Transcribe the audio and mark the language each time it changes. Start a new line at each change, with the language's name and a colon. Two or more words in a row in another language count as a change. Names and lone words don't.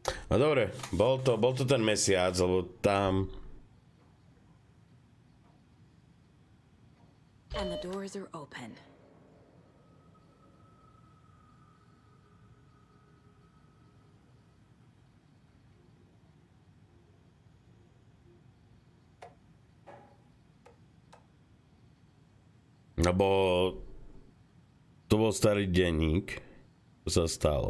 Slovak: No dobre, bol to ten mesiac, lebo tam...
English: And the doors are open.
Slovak: Lebo to bol starý denník, to sa stalo.